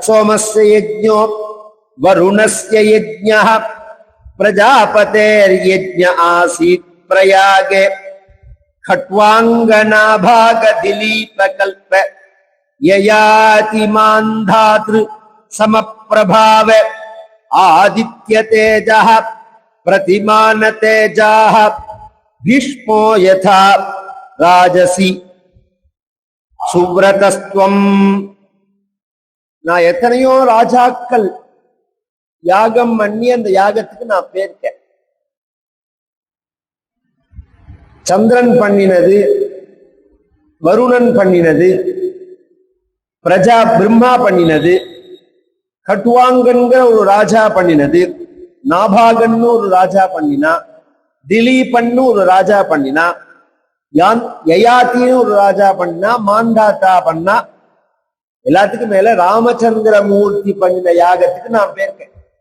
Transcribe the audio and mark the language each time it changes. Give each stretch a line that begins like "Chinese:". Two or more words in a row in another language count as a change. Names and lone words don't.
Sanskrit: सोमस्य यज्ञो वरुणस्य यज्ञः प्रजापतेर्यज्ञ आसीत् प्रयागे खट्वांगनाभागदिलीपकल्प ययाति मान्धातृ समप्रभाव आदित्य तेजः प्रतिमान तेजाः भीष्मो यथा राजसी सुव्रतस्त्वम्.
Tamil: நான் எத்தனையோ ராஜாக்கள் யாகம் பண்ணி அந்த யாகத்துக்கு நான் போயிருக்கேன். சந்திரன் பண்ணினது, வருணன் பண்ணினது, பிரம்மா பண்ணினது, கட்டுவாங்கன்கிற ஒரு ராஜா பண்ணினது, நாபாகன்னு ஒரு ராஜா பண்ணினா, திலீபன்னு ஒரு ராஜா பண்ணினா, யயாத்தின்னு ஒரு ராஜா பண்ணினா, மாந்தாத்தா பண்ணா, எல்லாத்துக்கும் மேல ராமச்சந்திர மூர்த்தி பண்ணின யாகத்துக்கு நான் போயிருக்கேன்.